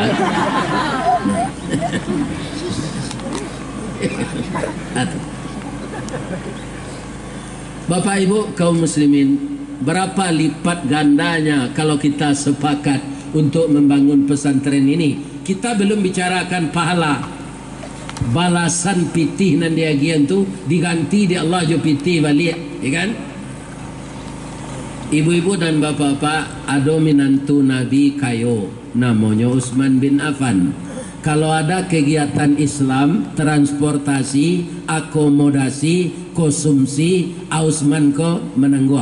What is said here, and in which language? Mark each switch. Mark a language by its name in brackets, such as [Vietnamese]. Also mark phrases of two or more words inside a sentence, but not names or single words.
[Indonesian] Bapak Ibu kaum muslimin, berapa lipat gandanya kalau kita sepakat untuk membangun pesantren ini? Kita belum bicarakan pahala. [Minangkabau] Balasan pitih nan dia gian tu diganti di Allah jo pitih balik, [Indonesian] ya kan? Ibu-ibu dan bapak-bapak, ada minantu Nabi kayo namanya Utsman bin Affan. Kalau ada kegiatan Islam, transportasi, akomodasi, konsumsi, Utsman ko menanggung.